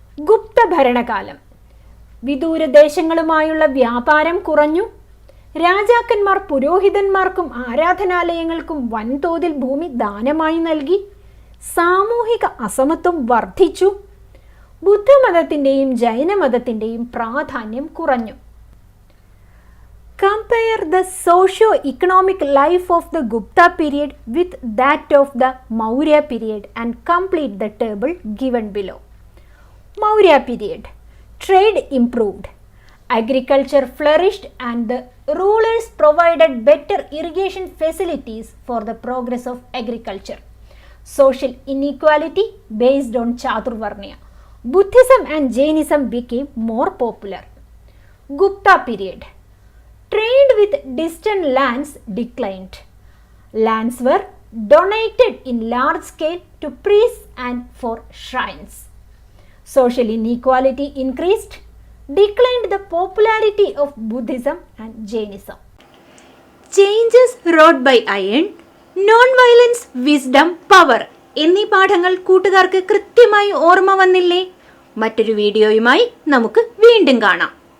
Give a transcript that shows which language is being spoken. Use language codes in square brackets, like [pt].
[ml] ഗുപ്ത ഭരണകാലം: വിദൂരദേശങ്ങളുമായുള്ള വ്യാപാരം കുറഞ്ഞു. രാജാക്കന്മാർ പുരോഹിതന്മാർക്കും ആരാധനാലയങ്ങൾക്കും വൻതോതിൽ ഭൂമി ദാനമായി നൽകി. സാമൂഹിക അസമത്വം വർദ്ധിച്ചു. ബുദ്ധമതത്തിൻ്റെയും ജൈനമതത്തിൻ്റെയും പ്രാധാന്യം കുറഞ്ഞു. [en] Compare the socio-economic life of the Gupta period with that of the Maurya period and complete the table given below. Maurya period. Trade improved. Agriculture flourished and the rulers provided better irrigation facilities for the progress of agriculture. Social inequality based on Chaturvarnya. Buddhism and Jainism became more popular. Gupta period. Trade with distant lands declined. Lands were donated in large scale to priests and for shrines. Social inequality increased, declined the popularity of Buddhism and Jainism. Changes wrought by iron, non-violence, wisdom, power [ml] എന്നീ പാഠങ്ങൾ കൂട്ടുകാർക്ക് കൃത്യമായി ഓർമ്മ വന്നില്ലേ? മറ്റൊരു വീഡിയോയുമായി നമുക്ക് വീണ്ടും കാണാം.